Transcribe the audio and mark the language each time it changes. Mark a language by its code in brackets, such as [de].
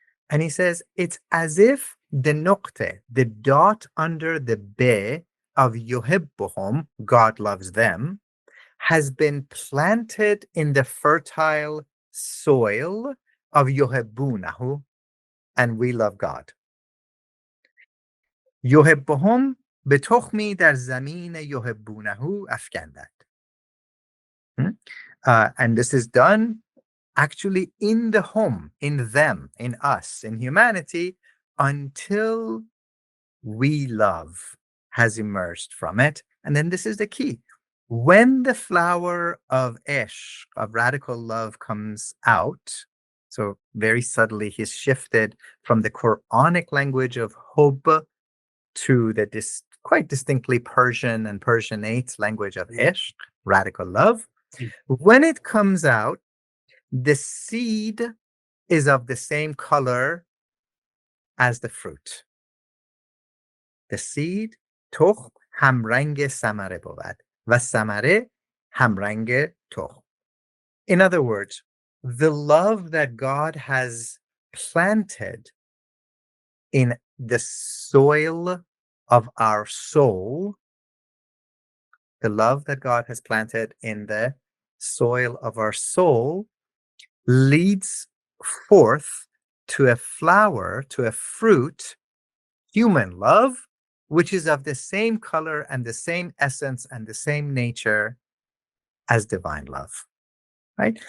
[en] And he says, it's as if the noqte, the dot under the be of yuhibbuhum, God loves them, has been planted in the fertile soil of yuhibbunahu, and we love God. Yuhibbuhum [fa] به تخمی در زمین یحبونه افکندند. [en] And this is done actually in the home, in them, in us, in humanity, until we love has emerged from it. And then this is the key. When the flower of ishq, of radical love, comes out, so very subtly he's shifted from the Quranic language of hub to the quite distinctly Persian and Persianate language of ishq, radical love. When it comes out, the seed is of the same color as the fruit. The seed, [fa] تخم همرنگ ثمره بود و ثمره همرنگ تخم. [en] In other words, the love that God has planted in the soil of our soul, the love that God has planted in the soil of our soul leads forth to a flower, to a fruit, human love, which is of the same color and the same essence and the same nature as divine love, right?